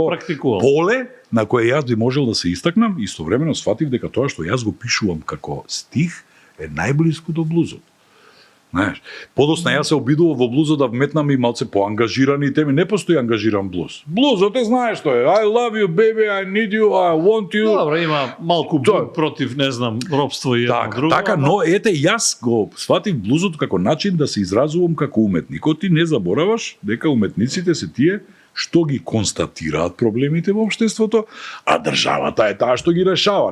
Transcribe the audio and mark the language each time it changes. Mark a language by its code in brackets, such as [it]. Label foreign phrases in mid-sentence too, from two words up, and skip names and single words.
[mk] практикувал. поле на кое јас би можел да се истакнам и истовремено сватив дека тоа што јас го пишувам како стих е најблиску до блузот. Знаеш, подосна јас се обидував во блузот да вметнам и малце поангажирани теми, не постои ангажиран блуз. Блузот е знаеш што е. [en] I love you baby, I need you, I want you. [mk] Добро, има малку Тоа- бунт против, не знам, робство и едно Така, друго. така, ама- но ете јас го сватив блузот како начин да се изразувам како уметник. Ти не забораваш дека уметниците се тие што ги констатираат проблемите во општеството, а државата е таа што ги решава.